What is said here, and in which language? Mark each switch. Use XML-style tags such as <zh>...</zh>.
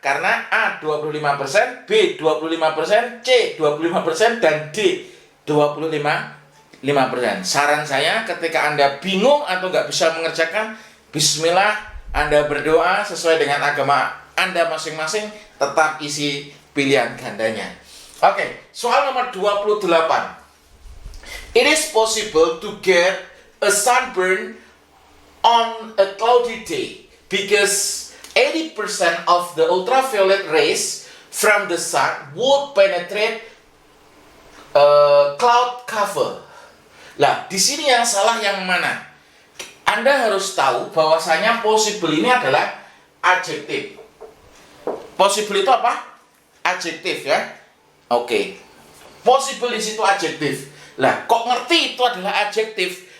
<id>Karena A 25%, B 25%, C 25%, dan D 25%. Saran saya ketika Anda bingung atau nggak bisa mengerjakan, bismillah, Anda berdoa sesuai dengan agama Anda masing-masing, tetap isi pilihan gandanya. Oke, soal nomor 28.</id> <en>It is possible to get a sunburn on a cloudy day because 80% of the ultraviolet rays from the sun would penetrate cloud cover.</en> <id>Lah, di sini yang salah yang mana? Anda harus tahu bahwasanya possible ini adalah adjektif. Possible itu apa? Adjektif, ya. Oke. Possible di situ adjektif. Lah, kok ngerti itu adalah adjektif?</id>